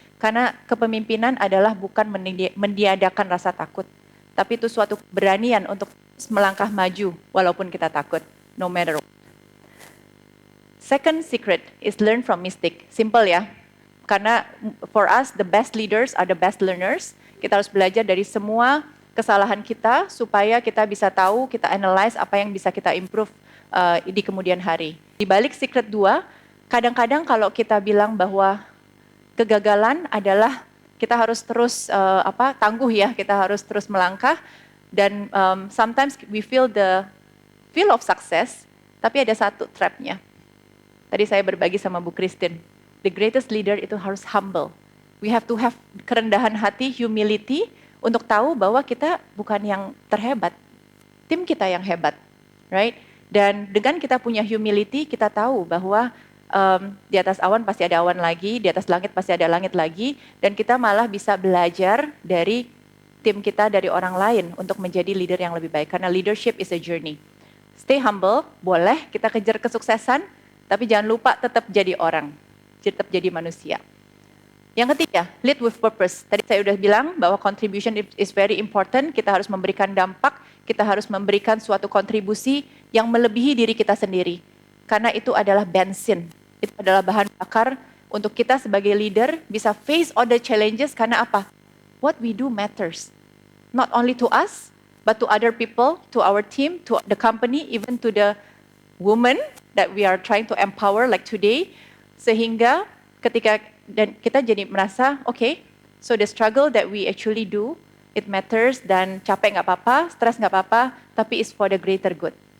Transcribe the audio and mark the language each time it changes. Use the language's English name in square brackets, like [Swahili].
[Indonesian] Karena kepemimpinan adalah bukan mendiadakan rasa takut, tapi itu suatu keberanian untuk melangkah maju walaupun kita takut, [English] no matter what. Second secret is learn from mistake. Simple ya. [Indonesian] Karena [English] for us the best leaders are the best learners. [Indonesian] Kita harus belajar dari semua kesalahan kita supaya kita bisa tahu, kita analyze apa yang bisa kita improve di kemudian hari. Di balik secret 2, kadang-kadang kalau kita bilang bahwa kegagalan adalah kita harus terus tangguh ya, kita harus terus melangkah. Dan [English] sometimes we feel the feel of success, [Indonesian] tapi ada satu trapnya. Tadi saya berbagi sama Bu Christine, [English] the greatest leader [Indonesian] itu harus humble. [English] We have to have [Indonesian] kerendahan hati, humility, untuk tahu bahwa kita bukan yang terhebat, tim kita yang hebat, [English] right? [Indonesian] Dan dengan kita punya humility, kita tahu bahwa di atas awan pasti ada awan lagi, di atas langit pasti ada langit lagi, dan kita malah bisa belajar dari tim kita, dari orang lain untuk menjadi leader yang lebih baik. Karena [English] leadership is a journey. Stay humble, [Indonesian] boleh kita kejar kesuksesan, tapi jangan lupa tetap jadi orang, tetap jadi manusia. Yang ketiga, [English] lead with purpose. [Indonesian] Tadi saya sudah bilang bahwa [English] contribution is very important, [Indonesian] kita harus memberikan dampak, kita harus memberikan suatu kontribusi yang melebihi diri kita sendiri. Karena itu adalah bensin, itu adalah bahan bakar untuk kita sebagai leader bisa [English] face all the challenges. [Indonesian] Karena apa? [English] What we do matters, not only to us, but to other people, to our team, to the company, even to the women that we are trying to empower like today. [Indonesian] Sehingga ketika dan kita jadi merasa, [English] okay, so the struggle that we actually do, it matters, [Indonesian] dan capek nggak apa-apa, stres nggak apa-apa, tapi [English] it's for the greater good.